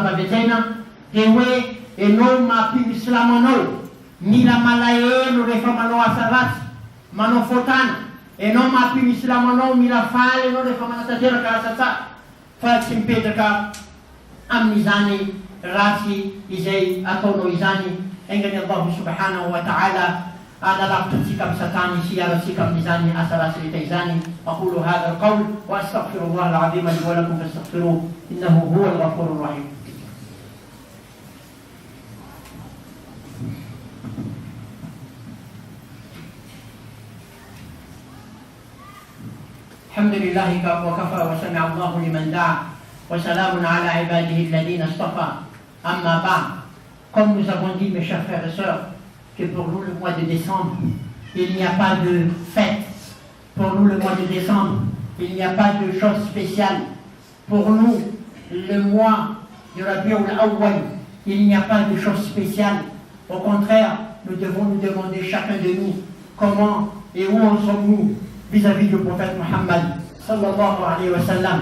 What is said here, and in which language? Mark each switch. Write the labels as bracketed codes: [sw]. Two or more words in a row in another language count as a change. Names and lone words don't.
[mg] navaviajaina de hoe enao mampino islamo anao mila malahelo rehefa manao asa ratsy manao fotana enao mampino islamo anao mila faly anao rehefa manatanteraka asa tsara fa tsy mipetraka amin'izany ratsy izay ataonao izany engany [ar] الله سبحانه وتعالى [mg] analavitrantsika amin'ny satany sy aratsika amin'izany asa ratsy rehetra izany [ar] أقول هذا القول وأستغفر الله العظيم لي ولكم فاستغفروه إنه هو الغفور الرحيم الحمد لله وكفى وسمع الله لمن دعا وسلام على عباده الذين اصطفى أما بعد [fr] comme nous avons dit mes chers frères et sœurs que pour nous le mois de décembre il n'y a pas de fête pour nous le mois de décembre il n'y a pas de chose spéciale pour nous le mois de Rabiul Awwal il n'y a pas de chose spéciale au contraire nous devons nous demander chacun de nous comment et où en sommes-nous vis-à-vis du prophète Muhammad [ar] صلى الله عليه وسلم.